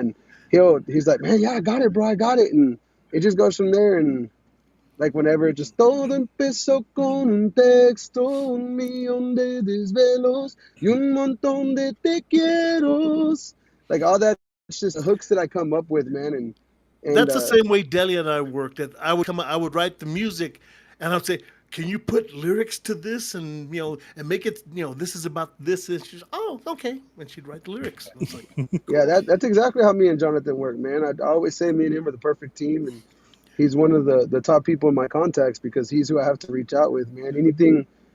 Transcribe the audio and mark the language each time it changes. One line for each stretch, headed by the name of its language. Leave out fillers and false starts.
English: And he's like, man, yeah, I got it, bro, I got it, and it just goes from there. And like whenever it just
Spanish: todo empezó con un texto, un millón de desvelos y un montón de te quieros.
English: Like all that. It's just hooks that I come up with, man, and that's the same way Delia and I worked. That I would write the music, and I'd say, "Can you put lyrics to this, and and make it, this is about this." And she's, "Oh, okay," and she'd write the lyrics. I was like, cool. Yeah, that's exactly how me and Jonathan work, man. I always say me and him are the perfect team, and he's one of the top people in my contacts because he's who I have to reach out with, man.